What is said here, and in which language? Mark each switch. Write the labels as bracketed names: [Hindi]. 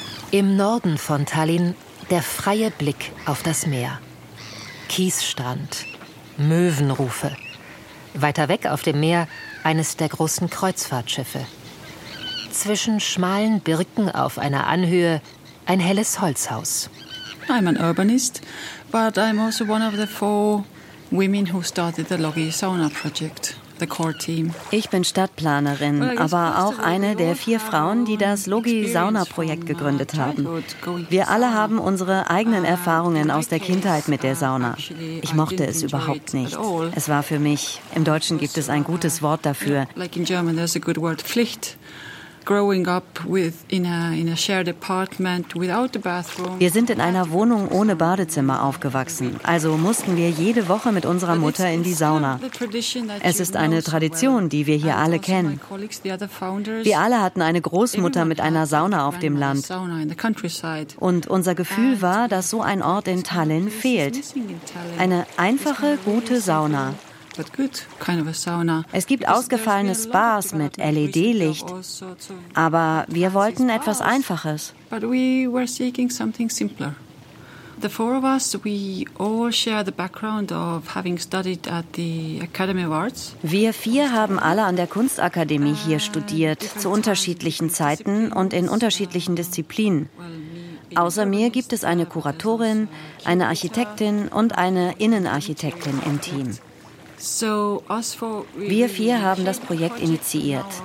[German] Im Norden von Tallinn der freie Blick auf das Meer. Kiesstrand, Möwenrufe. Weiter weg auf dem Meer eines der großen Kreuzfahrtschiffe. Zwischen schmalen Birken auf einer Anhöhe ein helles Holzhaus. [English] I'm an urbanist, but I'm also one of the four women who started the Logi Sauna Project, the core team. [German] Ich bin Stadtplanerin, aber auch eine der vier Frauen, die das Logi Sauna Projekt gegründet haben. Wir alle haben unsere eigenen Erfahrungen aus der Kindheit mit der Sauna. Ich mochte es überhaupt nicht. Es war für mich, im Deutschen gibt es ein gutes Wort dafür. [English] Like in German, there's a good word, Pflicht. Growing up with in a shared apartment without a bathroom. [German] Wir sind in einer Wohnung ohne Badezimmer aufgewachsen, also mussten wir jede Woche mit unserer Mutter in die Sauna. Es ist eine Tradition, die wir hier alle kennen. Wir alle hatten eine Großmutter mit einer Sauna auf dem Land. Und unser Gefühl war, dass so ein Ort in Tallinn fehlt. Eine einfache, gute Sauna. [English] But good, kind of a sauna. [German] Es gibt ausgefallene Spas mit LED-Licht, aber wir wollten etwas Einfaches. [English] But we were seeking something simpler. The four of us, we all share the background of having studied at the Academy of Arts. [German] Wir vier haben alle an der Kunstakademie hier studiert, zu unterschiedlichen Zeiten und in unterschiedlichen Disziplinen. Außer mir gibt es eine Kuratorin, eine Architektin und eine Innenarchitektin im Team. Wir vier haben das Projekt initiiert.